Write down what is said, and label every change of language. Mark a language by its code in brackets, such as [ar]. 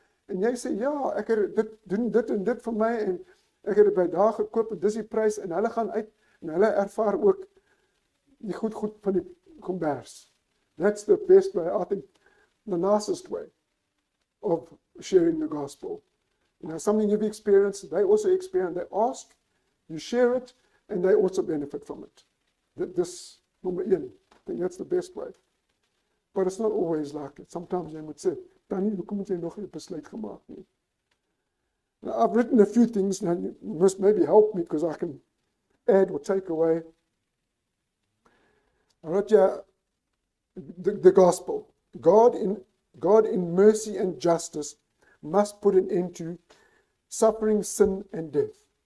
[af] En jy sê, ja, ek het dit en dit vir my en ek het dit by daar gekoop en dis die prys en hulle gaan uit en hulle ervaar ook die goed van die kombers. [en] That's the best way, I think, the nicest way of sharing the gospel. You know, something you've experienced, they also experience, they ask, you share it, and they also benefit from it. This, number 1, I think that's the best way. But it's not always like it. [af] Sometimes jy moet sê, Tannie, hoekom het jy nog 'n besluit gemaak nie? [en] Now, I've written a few things, now you must maybe help me because I can add or take away. I wrote here the gospel. God in mercy and justice must put an end to suffering, sin, and death.